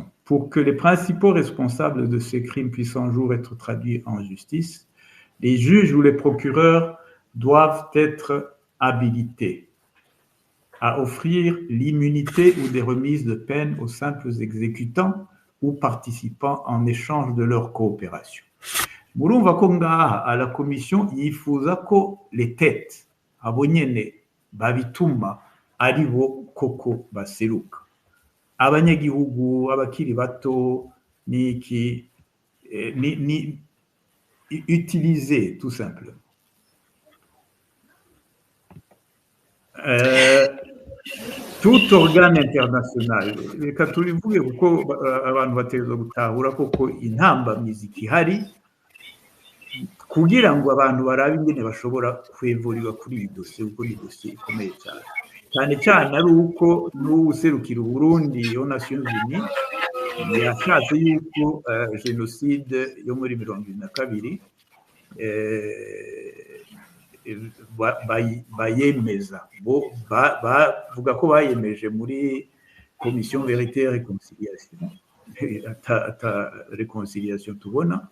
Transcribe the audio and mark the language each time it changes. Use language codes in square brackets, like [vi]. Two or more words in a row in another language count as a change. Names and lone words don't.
[fr] Pour que les principaux responsables de ces crimes puissent un jour être traduits en justice, les juges ou les procureurs doivent être habilités à offrir l'immunité ou des remises de peine aux simples exécutants ou participants en échange de leur coopération. [rn] Murumva ko ngaha [fr] à la commission [rn] yifuza ko [fr] les têtes [rn] abo nyene babituma ari bo koko baseruka, abanyagihugu abakiri bato ni [fr] utiliser tout simplement. Tout organe international, [rn] reka tubivuge kuko abantu bategerezwa gutahura koko intambamyi zikihari kugira ngo abantu barabe ingene bashobora kwevurirwa kuri iyi dosiye, kuko ni dosiye ikomeye cyane, cyane cyane ari uko n'uwuserukira Burundi [fr] aux Nations Unies [rn] yashatse yuko jenoside yo muri 1922 bayemeza, bavuga ko bayemeje muri Commission Vérité et Réconciliation, ata réconciliation tubona.